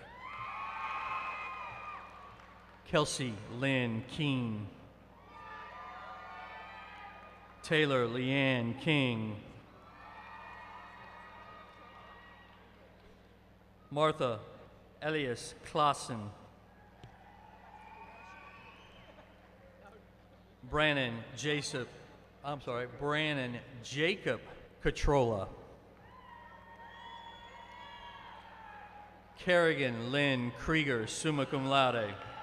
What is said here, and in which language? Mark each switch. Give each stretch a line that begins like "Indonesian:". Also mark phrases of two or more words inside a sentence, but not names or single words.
English: Kelsey Lynn Keene. Taylor Leanne King. Martha Elias Clausen. Brannon Jacob Catrola. Kerrigan Lynn Krieger,
Latin: summa cum laude.